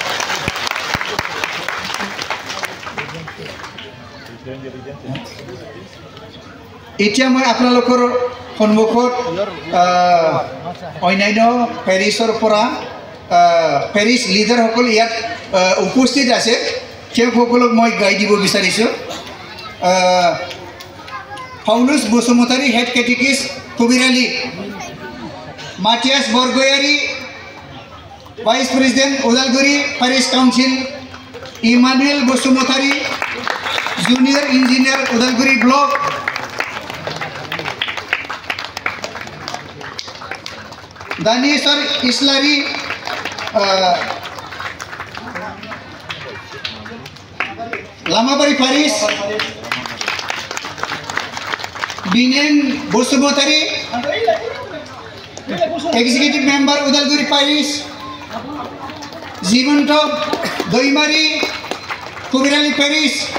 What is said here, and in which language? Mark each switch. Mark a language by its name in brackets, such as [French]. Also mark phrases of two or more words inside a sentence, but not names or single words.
[Assamese] এতিয়া মই আপোনালোকৰ সন্মুখত অন্যান্য পেৰিছৰ পৰা পেৰিছ লিডাৰসকল ইয়াত উপস্থিত আছে, তেওঁসকলক মই গাই দিব বিচাৰিছোঁ। [English] পাউলুস বসুমতাৰী head catechist খুবিৰালি Matias Borgoyari, Vice President Udalguri Parish Council, Emmanuel Bosumotari, Junior Engineer Udalguri Block, Danesar Islari, Lamabari Parish, Binen Bosumotari, Executive Member Udalguri Parish, Zimonto Doimari, Kubirali Parish,